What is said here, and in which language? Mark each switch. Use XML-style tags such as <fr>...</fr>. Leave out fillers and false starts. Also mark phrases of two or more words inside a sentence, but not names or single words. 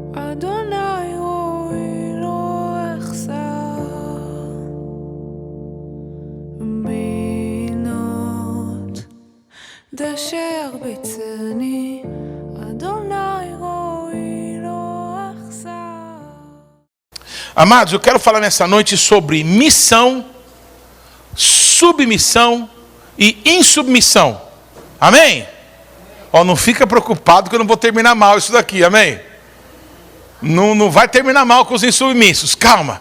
<he>יהוה רעי לא אחסר בנאות דשא ירביצני יהוה רעי לא אחסר.</he> <pt>Amados, eu quero falar nessa noite sobre missão, submissão e insubmissão. Amém? Ó, não fica preocupado que eu não vou terminar mal isso daqui, amém? Não vai terminar mal com os insubmissos, calma.</pt>